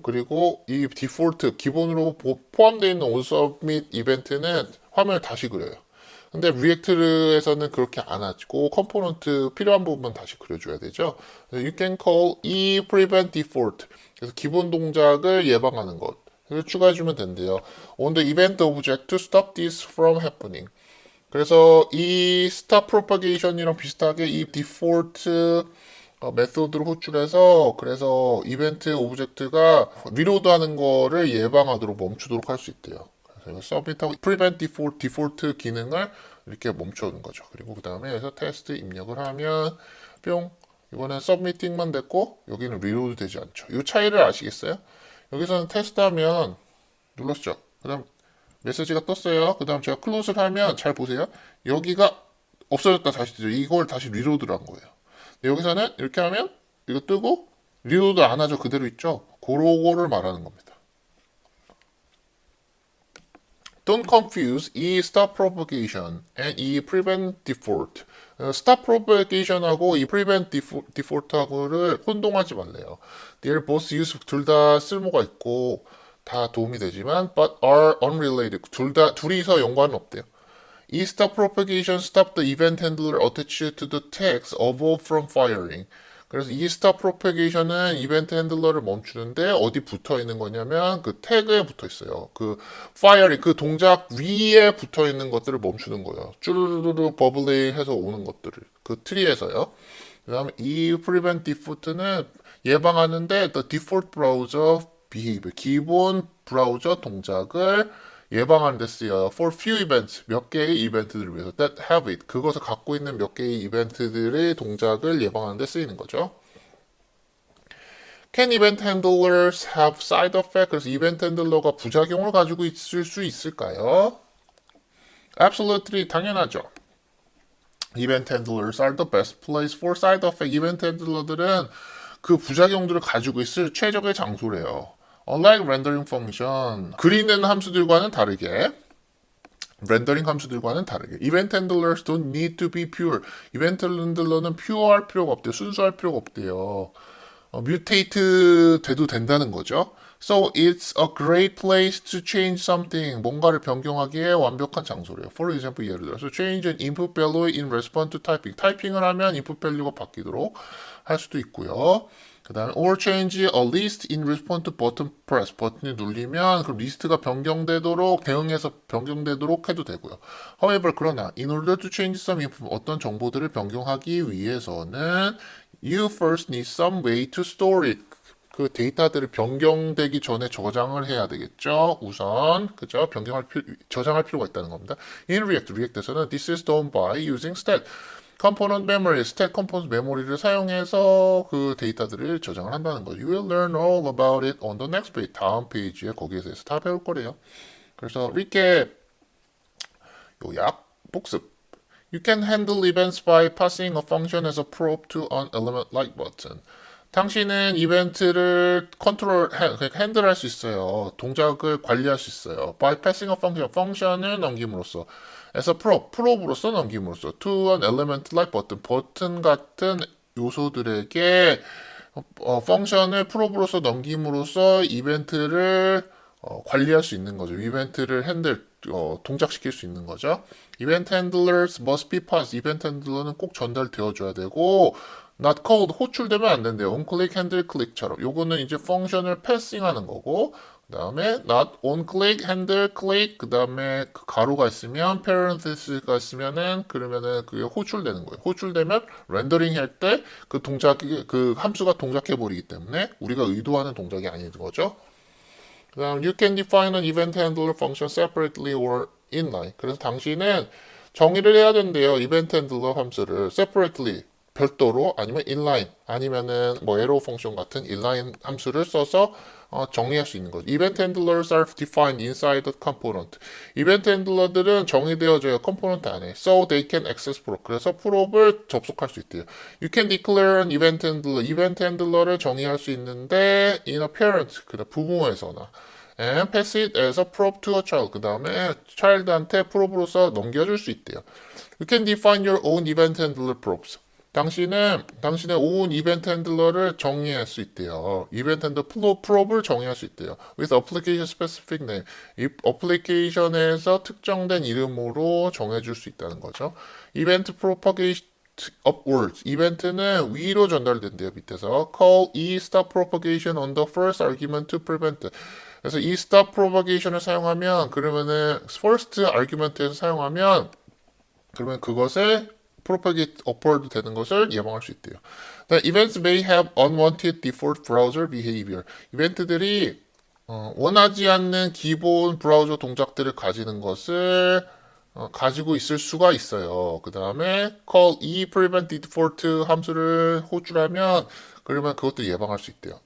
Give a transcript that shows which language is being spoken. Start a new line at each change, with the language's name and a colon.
Korean: 그리고 이 디폴트 기본으로 포함되어 있는 onSubmit 이벤트는 화면을 다시 그려요. 근데 리액트에서는 그렇게 안 하고 컴포넌트 필요한 부분만 다시 그려줘야 되죠.
English: You can call prevent default.
Korean: 그래서 기본 동작을 예방하는 것. 그래서 추가해주면 된대요.
English: On the event object to stop this from happening.
Korean: 그래서 이 stop propagation이랑 비슷하게 이 디폴트 메소드를 호출해서 그래서 이벤트 오브젝트가 리로드 하는 거를 예방하도록 멈추도록 할 수 있대요. 그래서 서밋하고 prevent 디폴트 기능을 이렇게 멈춰오는 거죠. 그리고 그 다음에 여기서 테스트 입력을 하면 뿅 이번엔 서브미팅만 됐고 여기는 리로드 되지 않죠. 이 차이를 아시겠어요? 여기서는 테스트하면 눌렀죠. 그 다음 메시지가 떴어요. 그 다음 제가 클로즈를 하면 잘 보세요. 여기가 없어졌다 다시 뜨죠. 이걸 다시 리로드를 한 거예요. 여기서는 이렇게 하면 이거 뜨고 리로드 안 하죠. 그대로 있죠. 그거를 말하는 겁니다.
English: Don't confuse 이 stop propagation and 이 prevent default.
Korean: stop propagation하고 이 prevent default하고를 혼동하지 말래요.
English: They're both useful.
Korean: 둘 다 쓸모가 있고 다 도움이 되지만
English: but are unrelated.
Korean: 둘이서 연관은 없대요.
English: 이 stop propagation stop the event handler attached to the text above from firing.
Korean: 그래서 이 stop propagation은 이벤트 핸들러를 멈추는데 어디 붙어 있는 거냐면 그 태그에 붙어 있어요. 그 firing 그 동작 위에 붙어 있는 것들을 멈추는 거예요. 쭈르르르 버블링 해서 오는 것들을 그 트리에서요. 그다음에 이 prevent default는 예방하는데
English: the default browser behavior
Korean: 기본 브라우저 동작을 예방하는 데 쓰여요.
English: For few events,
Korean: 몇 개의 이벤트들을 위해서.
English: That have it,
Korean: 그것을 갖고 있는 몇 개의 이벤트들의 동작을 예방하는 데 쓰이는 거죠.
English: Can event handlers have side effect?
Korean: 그래서 이벤트 핸들러가 부작용을 가지고 있을 수 있을까요? Absolutely, 당연하죠.
English: Event handlers are the best place for side effect.
Korean: 이벤트 핸들러들은 그 부작용들을 가지고 있을 최적의 장소래요.
English: Unlike rendering function,
Korean: 그리는 함수들과는 다르게 렌더링 함수들과는 다르게 이벤트 핸들러s
English: don't need to be pure.
Korean: 이벤트 핸들러는 pure할 필요가 없대요. 순수할 필요가 없대요. mutate 돼도 된다는 거죠.
English: So it's a great place to change something.
Korean: 뭔가를 변경하기에 완벽한 장소래요.
English: For example,
Korean: 예를 들어서
English: change an input value in response to typing.
Korean: 타이핑을 하면 input value가 바뀌도록 할 수도 있고요. 그 다음에
English: or change a list in response to button press.
Korean: 버튼을 눌리면 그 리스트가 변경되도록 대응해서 변경되도록 해도 되고요.
English: However,
Korean: 그러나
English: in order to change some info,
Korean: 어떤 정보들을 변경하기 위해서는
English: you first need some way to store it.
Korean: 그 데이터들을 변경되기 전에 저장을 해야 되겠죠. 우선 그죠? 저장할 필요가 있다는 겁니다. In React에서는
English: this is done by using stat.
Korean: 컴포넌트 메모리, 스택 컴포넌트 메모리를 사용해서 그 데이터들을 저장을 한다는 거죠.
English: You will learn all about it on the next page.
Korean: 다음 페이지에 거기에 대해서 다 배울 거래요. 그래서 recap, 요약, 복습.
English: You can handle events by passing a function as a probe to an element like button.
Korean: 당신은 이벤트를 핸들할 수 있어요. 동작을 관리할 수 있어요.
English: By passing a function,
Korean: 펑션을 넘김으로써.
English: as a probe로서 넘김으로써. to an element like button,
Korean: 버튼 같은 요소들에게 펑션을 probe로서 넘김으로써 이벤트를 관리할 수 있는 거죠. 이벤트를 동작시킬 수 있는 거죠.
English: Event handlers must be passed.
Korean: 이벤트 핸들러는 꼭 전달되어줘야 되고
English: not called
Korean: 호출되면 안 된대요. onClick, handleClick처럼. 요거는 이제 펑션을 패싱하는 거고 그 다음에 not onClick, handleClick 그 다음에 그 가로가 있으면 parentheses가 있으면은 그러면은 그게 호출되는 거예요. 호출되면 렌더링 할 때 그 함수가 동작해 버리기 때문에 우리가 의도하는 동작이 아닌 거죠. 그 다음
English: you can define an event handler function separately or inline.
Korean: 그래서 당신은 정의를 해야 된대요. 이벤트 핸들러 함수를 separately 별도로 아니면 inline 아니면은 뭐 arrow 펑션 같은 inline 함수를 써서 정의할 수 있는 거죠.
English: Event handlers are defined inside the component.
Korean: 이벤트 핸들러들은 정의되어져요. 컴포넌트 안에.
English: So they can access probe.
Korean: 그래서 프로브를 접속할 수 있대요.
English: You can declare an event handler.
Korean: 이벤트 핸들러를 정의할 수 있는데
English: in a parent,
Korean: 그다음 부모에서나
English: and pass it as a probe to a child.
Korean: 그 다음에 child한테 프로브로서 넘겨줄 수 있대요.
English: You can define your own event handler probes.
Korean: 당신의 own 이벤트 핸들러를 정의할 수 있대요. 이벤트 핸들 프로브를 정의할 수 있대요.
English: with application specific name.
Korean: 이 어플리케이션에서 특정된 이름으로 정해줄 수 있다는 거죠. 이벤트
English: upwards.
Korean: 이벤트는 위로 전달된대요, 밑에서.
English: Call E stop propagation on the first argument to prevent.
Korean: 그래서 이 stop propagation을 사용하면, 그러면은 first argument에서 사용하면, 그러면 그것을
English: propagate upward
Korean: 되는 것을 예방할 수 있대요.
English: Events may have unwanted default browser behavior.
Korean: 이벤트들이 원하지 않는 기본 브라우저 동작들을 가지는 것을 가지고 있을 수가 있어요. 그 다음에
English: call e prevent default
Korean: 함수를 호출하면 그러면 그것도 예방할 수 있대요.